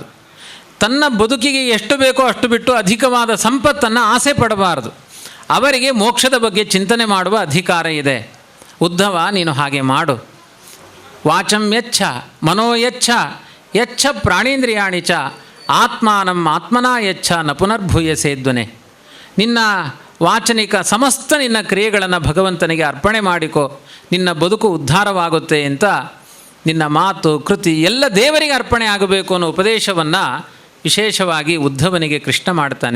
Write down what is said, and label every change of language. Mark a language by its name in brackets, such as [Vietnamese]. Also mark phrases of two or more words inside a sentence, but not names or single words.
[Kannada] ತನ್ನ ಬದುಕಿಗೆ ಎಷ್ಟು ಬೇಕೋ ಅಷ್ಟು ಬಿಟ್ಟು ಅಧಿಕವಾದ ಸಂಪತ್ತನ್ನು ಆಸೆ ಪಡಬಾರದು. ಅವರಿಗೆ ಮೋಕ್ಷದ ಬಗ್ಗೆ ಚಿಂತನೆ ಮಾಡುವ ಅಧಿಕಾರ ಇದೆ. ಉದ್ಧವ, ನೀನು ಹಾಗೆ ಮಾಡು. [Sanskrit] ವಾಚಂ ಯಚ್ಛ ಮನೋಯಚ್ಛ ಯಚ್ಛ ಪ್ರಾಣೇಂದ್ರಿಯಾಣಿ ಚ ಆತ್ಮಾನಂ ಆತ್ಮನಾ ಯಚ್ಛ ನ ಪುನರ್ಭೂಯಸೇದ್ವನೆ. [Kannada] ನಿನ್ನ ವಾಚನಿಕ ಸಮಸ್ತ ನಿನ್ನ ಕ್ರಿಯೆಗಳನ್ನು ಭಗವಂತನಿಗೆ ಅರ್ಪಣೆ ಮಾಡಿಕೋ, ನಿನ್ನ ಬದುಕು ಉದ್ಧಾರವಾಗುತ್ತೆ ಅಂತ ನಿನ್ನ ಮಾತು ಕೃತಿ ಎಲ್ಲ ದೇವರಿಗೆ ಅರ್ಪಣೆ ಆಗಬೇಕು ಅನ್ನೋ ಉಪದೇಶವನ್ನು ವಿಶೇಷವಾಗಿ ಉದ್ಧವನಿಗೆ ಕೃಷ್ಣ ಮಾಡ್ತಾನೆ.